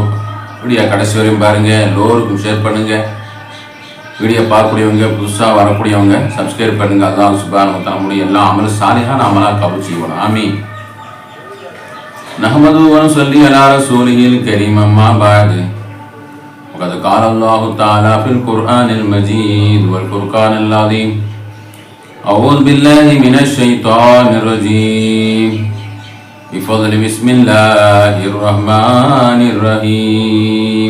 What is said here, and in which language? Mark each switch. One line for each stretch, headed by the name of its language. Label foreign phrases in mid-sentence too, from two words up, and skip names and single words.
Tamil: வீடியோ கடைசி வரையும் பாருங்கள், எல்லோருக்கும் ஷேர் பண்ணுங்கள். வீடியோ பார்க்கக்கூடியவங்க, புதுசாக வரக்கூடியவங்க சப்ஸ்கிரைப் பண்ணுங்கள்.
Arabic: الله سبحانه وتعالى
Tamil: நம்முடைய எல்லா அமலும் சாலிஹான அமலாக கபூல் செய்வோம்.
Arabic: آمين. نحمد ونصلي على رسوله الكريم. أما بعد. وقد قال الله تعالى في القرآن المجيد والفرقان العظيم. أعوذ بالله من الشيطان الرجيم. بفضل بسم الله الرحمن الرحيم.